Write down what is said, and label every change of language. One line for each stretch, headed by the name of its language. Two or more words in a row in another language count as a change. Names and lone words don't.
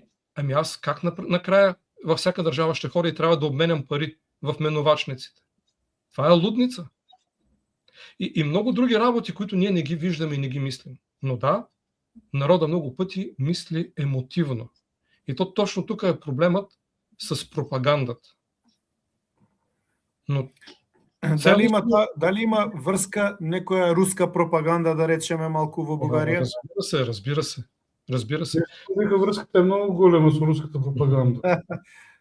Bulgarian: Ами аз как накрая във всяка държава ще ходя и трябва да обменям пари в меновачниците? Това е лудница. И много други работи, които ние не ги виждаме и не ги мислим. Но да, народа много пъти мисли емотивно. И то точно тук е проблемът с пропагандата. Но
Macedonian: Дали има врска некоја руска пропаганда, да речеме, малку во Бугарија?
Bulgarian: Разбира се.
Macedonian: Дека врската е многу голема со руската пропаганда.